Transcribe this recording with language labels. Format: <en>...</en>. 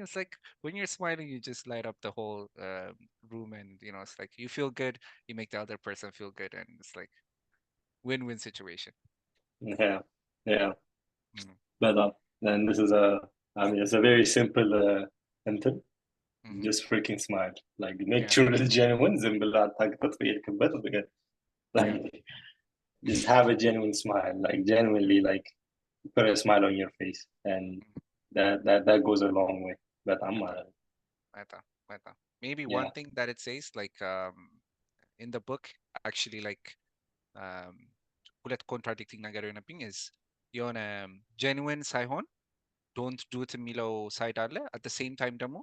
<en>It's like when you're smiling, you just light up the whole room, and it's like you feel good. You make the other person feel good, and it's like win-win situation. yeah, yeah. Mm. በጣም and this is I mean it's a very simple እንትን Hmm. just freaking smile, like make Yeah, sure it's genuine.</en> <am>ዝም ብለህ አታግጠጥ በሄድክበት because</am> <en>yeah, like just have a genuine smile, like genuinely like put a smile on your face, and mhm, that goes a long way. በጣም meta,</en> <am>ማለት ነው.</am> <en>meta, meta. Maybe Yeah. one thing that it says, like in the book, actually, like um,</en> <am>ሁለት ኮንትራዲክቲንግ ነገር የሆነብኝ</am> <en>is የሆነ genuine ሳይሆን don't do it</en> <am>የሚለው ሳይድ አለ</am> <en>at the same time ደግሞ</en>